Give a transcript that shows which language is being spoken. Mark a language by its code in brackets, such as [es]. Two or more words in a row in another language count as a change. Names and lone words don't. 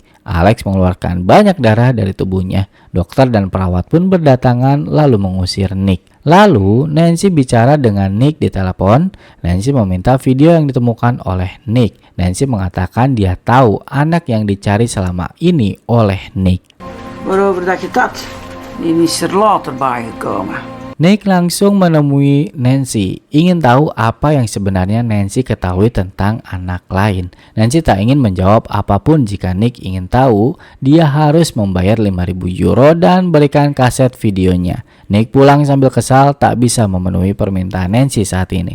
[id] Alex mengeluarkan banyak darah dari tubuhnya. Dokter dan perawat pun berdatangan lalu mengusir Nick. Lalu Nancy bicara dengan Nick di telepon. Nancy meminta video yang ditemukan oleh Nick. Nancy mengatakan dia tahu anak yang dicari selama ini oleh Nick. [nl] Waarover dat je dat, die is er later bijgekomen. [id] Nick langsung menemui Nancy, ingin tahu apa yang sebenarnya Nancy ketahui tentang anak lain. Nancy tak ingin menjawab apapun jika Nick ingin tahu, dia harus membayar 5.000 euro dan berikan kaset videonya. Nick pulang sambil kesal tak bisa memenuhi permintaan Nancy saat ini.